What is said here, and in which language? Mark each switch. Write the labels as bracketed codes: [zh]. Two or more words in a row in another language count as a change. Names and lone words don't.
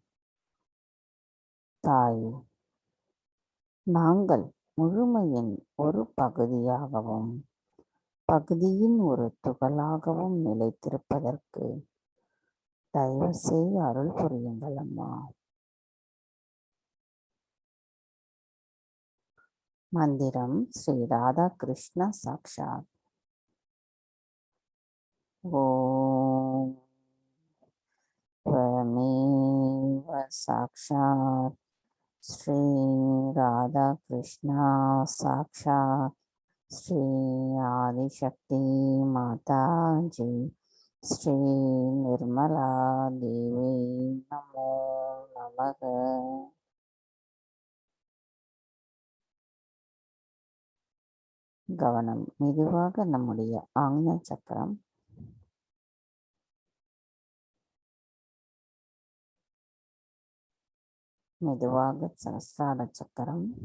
[ta] தாய், நாங்கள் முழுமையின் ஒரு பகுதியாகவும் பகுதியின் ஒரு துகளாகவும் நிலைத்திருப்பதற்கு தயவு செய்து அருள் புரியுங்கள் அம்மா. மந்திரம் ஸ்ரீ ராதா கிருஷ்ண சாக்ஷாத். [sa] ஓம் त्वमेव साक्षात् श्री राधा कृष्णा साक्षात् श्री आदिशक्ति माता जी श्री निर्मला देवी नमो नमः. [ta] கவனம் மெதுவாக நம்முடைய ஆக்ஞா சக்கரம் மெதுவாக சஹஸ்ரார சக்கரம்.